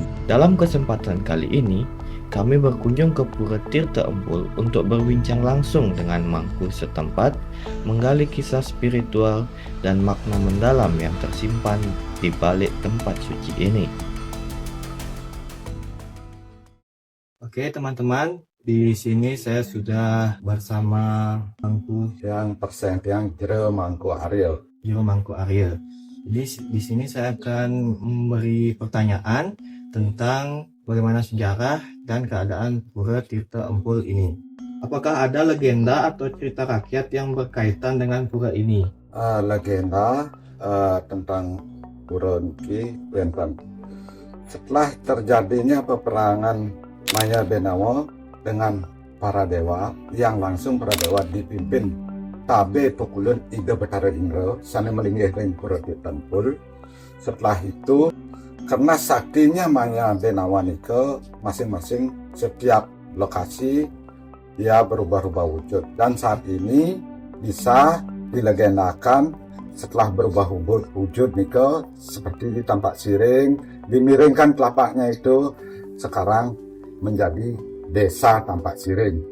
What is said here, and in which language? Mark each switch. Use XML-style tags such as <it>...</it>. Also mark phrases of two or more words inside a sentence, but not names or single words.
<id>Dalam kesempatan kali ini, kami berkunjung ke Pura Tirta Empul untuk berbincang langsung dengan mangku setempat, menggali kisah spiritual dan makna mendalam yang tersimpan di balik tempat suci ini. Oke teman-teman, di sini saya sudah bersama mangku yang persen yang jero mangku Ariel. Juru Mangku Ariel. Jadi di sini saya akan memberi pertanyaan tentang bagaimana sejarah dan keadaan Pura Tirta Empul ini. Apakah ada legenda atau cerita rakyat yang berkaitan dengan pura ini?</id> <ban>Legenda tentang pura niki wonten.</ban> <id>Setelah terjadinya peperangan Maya Benawa dengan para dewa yang langsung para dewa dipimpin Tabe Pukulun Ida Betara Indra sana</id> <ban>melinggih ring</ban> <id>Pura Tirta Empul. Setelah itu karena saktinya Maya Benawa nika masing-masing setiap lokasi dia berubah-ubah wujud dan saat ini bisa dilegendakan setelah berubah wujud nika seperti di Tampak Siring dimiringkan telapaknya itu sekarang menjadi Desa Tampak Siring.</id>